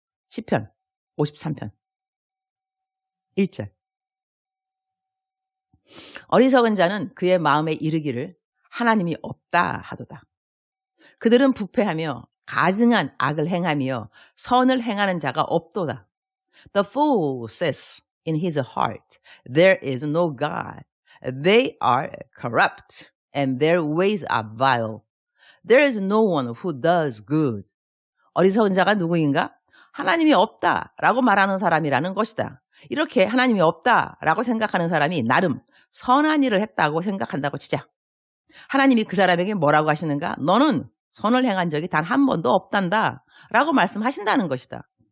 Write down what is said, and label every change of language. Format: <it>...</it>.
<ko>시편 53편 1절. 어리석은 자는 그의 마음에 이르기를 하나님이 없다 하도다. 그들은 부패하며 가증한 악을 행하며 선을 행하는 자가 없도다.</ko> <en>The fool says in his heart, there is no God. They are corrupt and their ways are vile. There is no one who does good.</en> <ko>어리석은 자가 누구인가? 하나님이 없다라고 말하는 사람이라는 것이다. 이렇게 하나님이 없다라고 생각하는 사람이 나름 선한 일을 했다고 생각한다고 치자. 하나님이 그 사람에게 뭐라고 하시는가? 너는 선을 행한 적이 단 한 번도 없단다 라고 말씀하신다는 것이다.</ko>